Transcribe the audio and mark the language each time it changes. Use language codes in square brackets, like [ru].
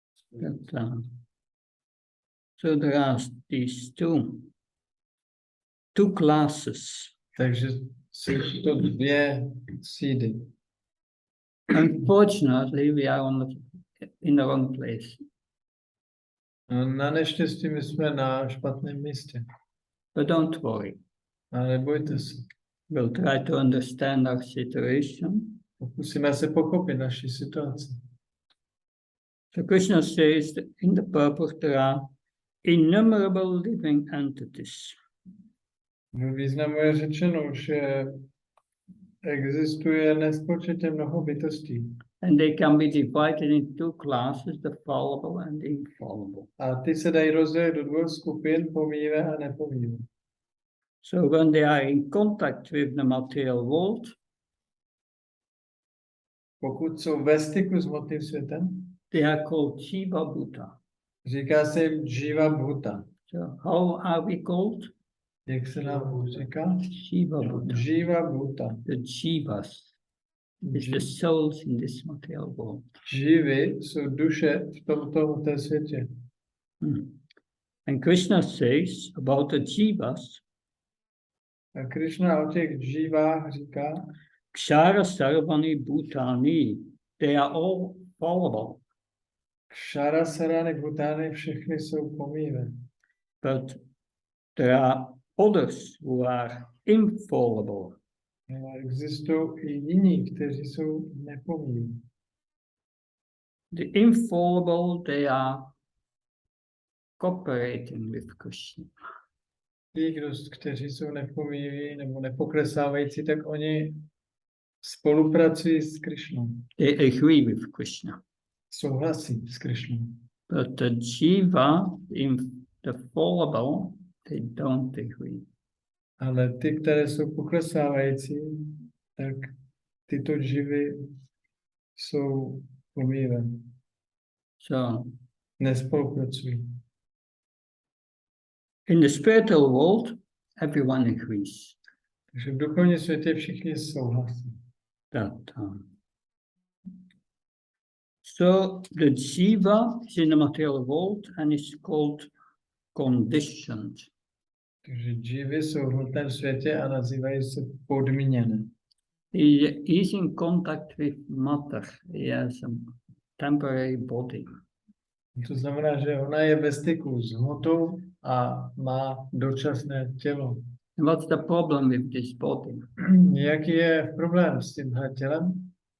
[en] But, so there are these two classes. [cs] Takže jsou to 2 třídy. [en] Unfortunately, we are in the wrong place. [cs] Na neštěstí my jsme na špatném místě. [en] But don't worry. [cs] Ale nebojte se. [en] We'll try to understand our situation. [cs] Pokusíme se pochopit naši situaci. [en] So Krishna says that in the purpose there are innumerable living entities. [cs] V významu je řečeno, že existuje nespočetně mnoho bytostí. [en] And they can be divided in 2 classes, the fallible and the infallible. [cs] A ty se dají rozdělit do 2 skupin, pomíjivé a nepomíjivé. [en] So when they are in contact with the material world, [cs] Pokud jsou ve styku s hmotným světem, [en] they are called Jiva Bhuta. [cs] říká se jim Jiva Bhuta. [en] So how are we called? [cs] Jak se nám říká? [sa] Jiva Bhuta. Jiva Bhuta. [en] The Jivas is the souls in this material world. [cs] Živy jsou duše v tomto hmotném světě. [en] And Krishna says about the Jivas, [cs] A Krishna o těch živách říká, [sa] Kshara Sarvani Bhutani, [en] they are all fallible. [sa] Kshara Sarany Bhutany, [cs] všechny jsou pomíjivé. [en] But there are others who are infallible. [cs] Ale existují i jiní, kteří jsou nepomíjiví. [en] The infallible, they are cooperating with Krishna. [cs] Ti, kteří jsou nepomíjiví nebo nepoklesávající, tak oni spolupracují s Krishnou. [en] They agree with Krishna. [cs] Souhlasí s Krishnou. [en] But the Jiva, the fallible, they don't agree. [cs] Ale ty, které jsou poklesávající, tak tyto živy jsou pomíjivé. [en] So [cs] Nespolupracují. [en] in the spiritual world, everyone agrees. [cs] Takže v duchovním světě všichni souhlasí. [en] that time. So the jiva is in the material world and is called conditioned. [cs] Takže džívy jsou v hmotném světě a nazývají se podmíněné. [en] He is in contact with matter. He has a temporary body. [cs] To znamená, že ona je ve styku s hmotou a má dočasné tělo. [en] And what's the problem with this body? [cs] Jaký je problém s tímhle tělem?